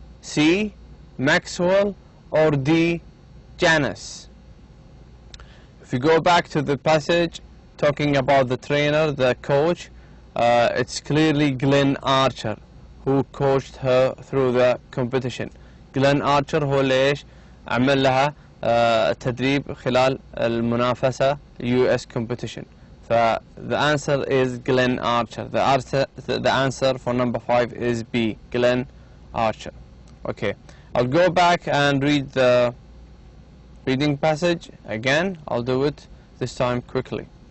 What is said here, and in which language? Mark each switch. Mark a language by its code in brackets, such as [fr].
[en] C, Maxwell. Or D, Janice. If you go back to the passage talking about the trainer, the coach, it's clearly Glenn Archer who coached her through the competition. Glenn Archer [ar] هو ليش عمل لها التدريب خلال المنافسة [en] US competition. The answer is Glenn Archer. The answer for number 5 is B, Glenn Archer. Okay, I'll go back and read the reading passage again. I'll do it this time quickly.